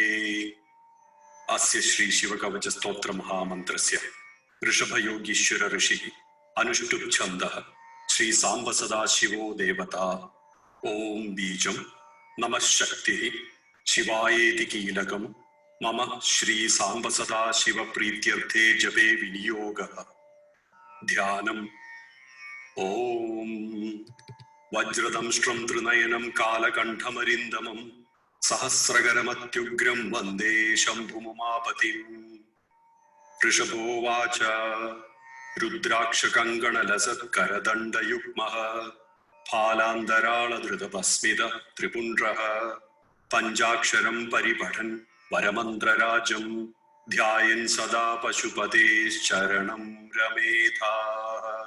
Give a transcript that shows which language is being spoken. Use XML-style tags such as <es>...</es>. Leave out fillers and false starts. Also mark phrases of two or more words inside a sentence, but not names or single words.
<sa>अस्य श्री शिव कवच स्तोत्र महामंत्रस्य ऋषभ योगीश्वर ऋषि अनुष्टुप छन्दः श्री सांब सदा शिवो देवता ओम बीजं नमः शक्तिः शिवायेति कीलकं मम श्री सांब सदा शिव प्रीत्यर्थे जपे विनियोगः ധ്യാനം. ओं वज्रदंष्ट्रं त्रिनयनं कालकण्ठमरिन्दमं सहस्रकरमत्युग्रं वन्दे शंभुमुमापतिं. ऋषभोवाच रुद्राक्षकङ्कणलसत्करदण्डयुग्मः फालान्तरालधृतभस्मित त्रिपुण्ड्रः पञ्चाक्षरं परिपठन् वरमन्त्रराजं ध्यायन् सदा पशुपतेश्चरणं रमेधाः.</sa>